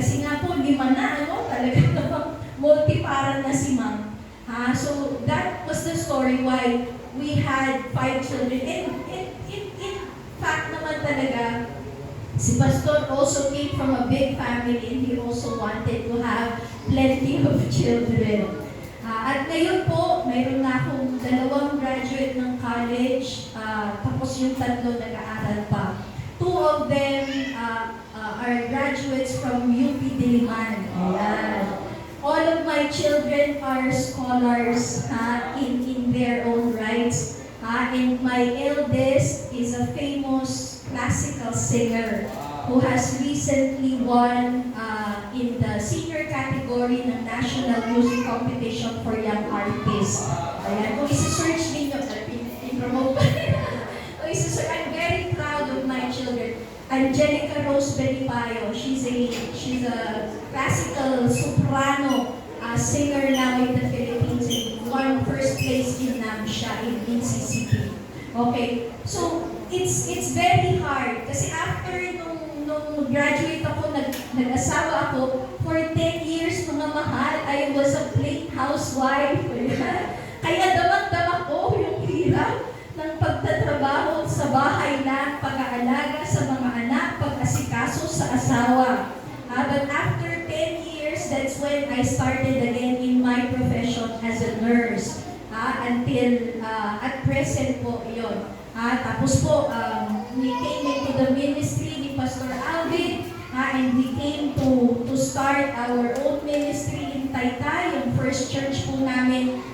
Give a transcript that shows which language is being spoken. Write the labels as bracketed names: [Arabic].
[Filipino] Kasi nga po, 5 na, talaga namang multiparan na si ma'am. [English] So that was the story why we had 5 children. And in fact [Filipino] naman talaga, [English] si Pastor also came from a big family and he also wanted to have plenty of children. [Filipino] At ngayon po, mayroon na akong 2 graduate ng college, tapos yung 3 nag-aaral pa. [English] 2 of them are graduates from UP Diliman. Ayan. All of my children are scholars in their own rights. And my eldest is a famous classical singer who has recently won in the senior category ng National Music Competition for Young Artists. [Filipino] Ayan, kung isi-search ninyo, i-promote kung isi-search, [English] I'm very proud of my children. Angelica Rose Belipayo, she's a classical soprano singer now in the Philippines and won first place in NAMSHA in CCP. Okay, so it's very hard kasi after nung graduate ako, [Filipino] nag-asawa ako, [English] for 10 years [Filipino] mga mahal, [English] I was a plain housewife. [Filipino] Kaya damang-dama ko yung hirap ng pagtatrabaho sa bahay lang, pag-aalaga sa mga anak, pag-asikaso sa asawa. [English] But after 10 years, that's when I started again in my profession as a nurse. Until at present po yun. [Filipino] Tapos po, [English] we came into the ministry ni Pastor Alvin, and we came to start our own ministry in Taytay, yung first church po namin.